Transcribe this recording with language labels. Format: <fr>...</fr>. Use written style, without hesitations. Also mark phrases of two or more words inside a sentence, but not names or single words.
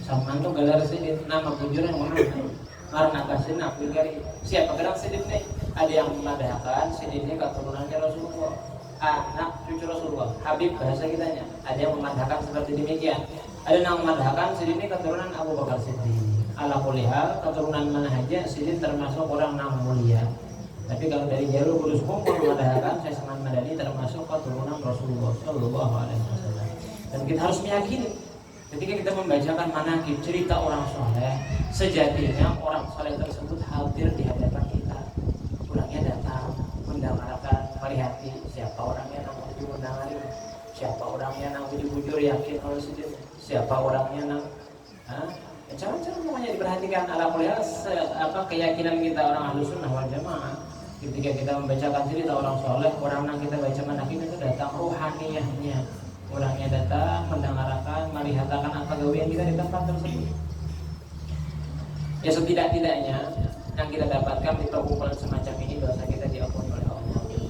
<bjn>Samman itu gelar Sidin, nama bujurnya Muhammad. Ngaran Abah Sidin Abdul Karim. Siapa gelar Sidin nih? Ada yang memadahkan Sidin ini keturunannya Rasulullah, anak cucu Rasulullah, Habib bahasa kitanya. Ada yang memadahkan seperti demikian. Ada yang memadahkan Sidin ini keturunan Abu Bakar Siddiq.</bjn> <ar>Ala kulli hal,</ar> <bjn>keturunan mana aja Sidin termasuk orang yang mulia. Tapi kalau dari jalur Kudus kumpul memadahkan Syekh Saman Madani termasuk keturunan Rasulullah</bjn> <ar>Shallallahu Alaihi Wasallam.</ar> <id>Dan kita harus meyakini ketika kita membacakan manaqib cerita orang soleh, sejatinya orang soleh tersebut hadir di hadapan kita. Orangnya datang mendengarkan,</id> <bjn>melihati siapa orangnya nang mendengari, siapa orangnya nang bujur-bujur yakin kalau Sidin, siapa orangnya nang cara-cara pokoknya diperhatikan.</bjn> <id>Ala kuliah keyakinan kita orang</id> <ar>Ahlus Sunnah wal Jamaah</ar> <id>ketika kita membacakan cerita orang soleh, orang yang kita baca manaqib itu datang ruhaniyahnya, orangnya datang mendengarkan, melihatkan apa gawean kita di tempat tersebut. Ya setidak-tidaknya yang kita dapatkan di perkumpulan semacam ini, dosa kita diampuni oleh Allah.</id>